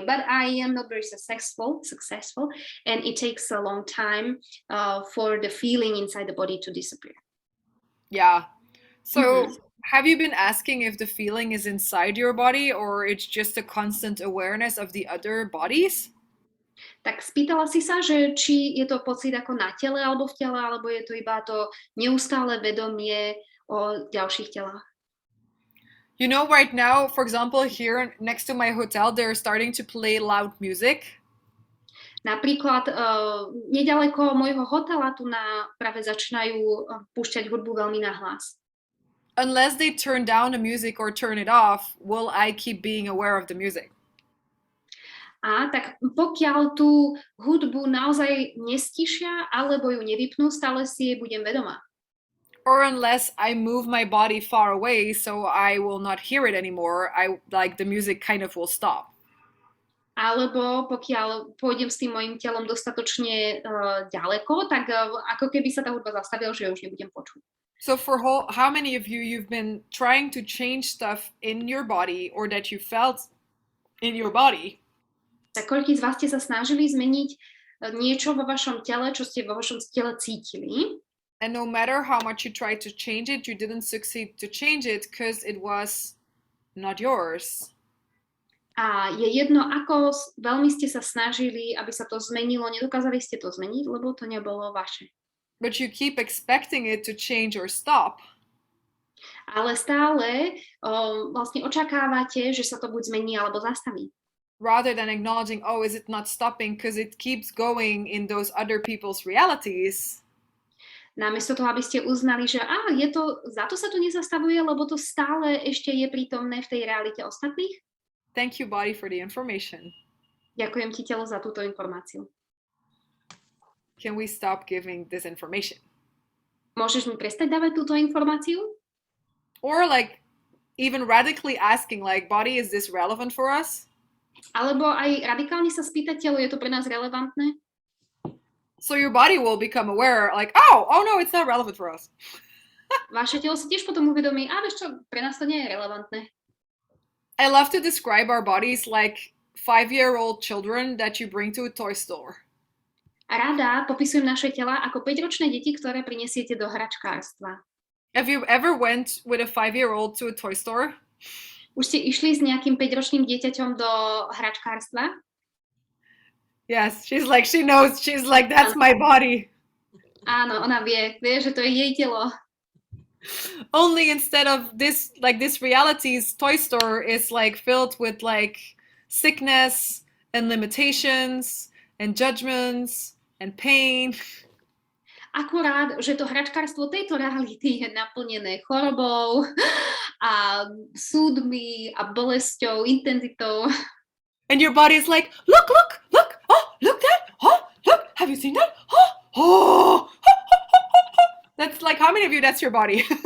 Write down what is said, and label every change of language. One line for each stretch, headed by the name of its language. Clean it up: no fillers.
English: But I am not very successful, and it takes a long time for the feeling inside the body to disappear. Yeah. So have you been asking if the feeling is inside your body or it's just a constant awareness of the other bodies?
Slovak: Tak spýtala si sa, že či je to pocit ako na tele alebo v tele, alebo je to iba to neustále vedomie o ďalších telách.
English: You know, right now, for example, here next to my hotel, they're starting to play loud music.
Slovak: Napríklad nedaleko môjho hotela tu práve začínajú púšťať hudbu veľmi nahlas.
English: Unless they turn down the music or turn it off, will I keep being aware of the music?
Slovak: A tak pokiaľ tú hudbu naozaj nestišia alebo ju nevypnú, stále si jej budem vedomá.
English: Or unless I move my body far away so I will not hear it anymore, the music kind of will stop.
Slovak: Alebo pokiaľ pôjdem s tým mojim telom dostatočne ďaleko, tak ako keby sa tá hudba zastavila, že ju už nebudem počuť.
English: So for how many of you've been trying to change stuff in your body or that you felt in your body?
Slovak: Tak koľký z vás ste sa snažili zmeniť niečo vo vašom tele, čo ste vo vašom tele cítili?
English: And no matter how much you tried to change it, you didn't succeed to change it because it was not yours.
Slovak: A je jedno, ako veľmi ste sa snažili, aby sa to zmenilo, nedokázali ste to zmeniť, lebo to nebolo vaše.
English: But you keep expecting it to change or stop.
Slovak: Ale stále vlastne očakávate, že sa to buď zmení, alebo zastaví.
English: Rather than acknowledging, oh, is it not stopping because it keeps going in those other people's realities?
Slovak: Namiesto toho, aby ste uznali, že za to sa tu nezastavuje, lebo to stále ešte je prítomné v tej realite ostatných.
English: Thank you, body, for the information.
Slovak: Ďakujem ti, telo, za túto informáciu.
English: Can we stop giving this information?
Slovak: Môžeš mi prestať dávať túto informáciu?
English: Or even radically asking, body, is this relevant for us?
Slovak: Alebo aj radikálne sa spýtať telo, je to pre nás relevantné?
English: So your body will become aware, oh no, it's not relevant for us.
Slovak: Vaše telo sa tiež potom uvedomí, vieš čo, pre nás to nie je relevantné.
English: I love to describe our bodies like 5-year-old children that you bring to a toy store.
Slovak: A rada popisujem naše tela ako 5-ročné deti, ktoré prinesiete do hračkárstva.
English: Have you ever went with a 5-year-old to a toy store?
Slovak: Už ste išli s nejakým 5-ročným dieťaťom do hračkárstva?
English: Yes, she knows, that's my body.
Slovak: Áno, ona vie, že to je jej telo.
English: Only instead of this reality's toy store is filled with sickness and limitations and judgments and pain.
Slovak: Akurát, že to hračkárstvo tejto reality je naplnené chorobou a súdmi a bolesťou, intenzitou.
English: And your body is like, look, oh, look that, oh, look, have you seen that? Oh. That's how many of you, that's your body?